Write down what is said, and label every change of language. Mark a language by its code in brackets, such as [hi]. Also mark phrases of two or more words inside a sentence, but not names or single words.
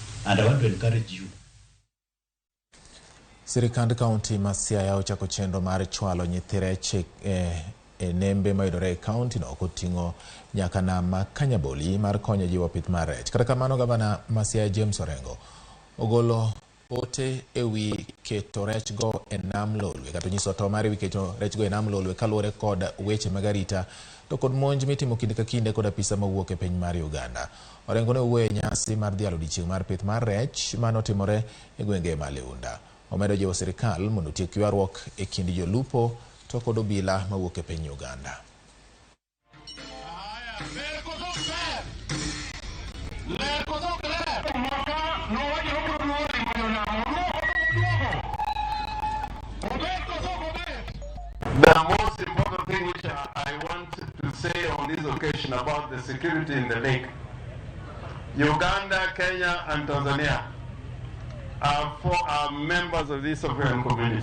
[en] And I want to encourage you. [luo] Sirikand County ma Siaya ochako chenro mar chwalo nyithi rech nembe mayudore e county no koting'o nyaka nam ma Kanyaboli mar konyo jiwo pith mar rech. Kata kamano, gavana ma Siaya James Orengo ogolo ote ewi keto rech go e nam lolwe, kata nyiso to mar ewi keto rech go e nam lolwe kaluwore kod weche mag arita to kod monj mitimo kinde ka kinde kod apisa mawuok e piny mar Uganda. Orengo ne owuoyo e nyasi mar dhialo odiechieng' mar pith mar rech manotimore e gwenge ma Leunda. Omedo jiwo sirikal mondo otiek ywaruok e kind jolupo to kod obila mawuok e piny Uganda. [en] The most important thing which I want to say on this occasion about the security in the lake, Uganda, Kenya and Tanzania are members of this sovereign community.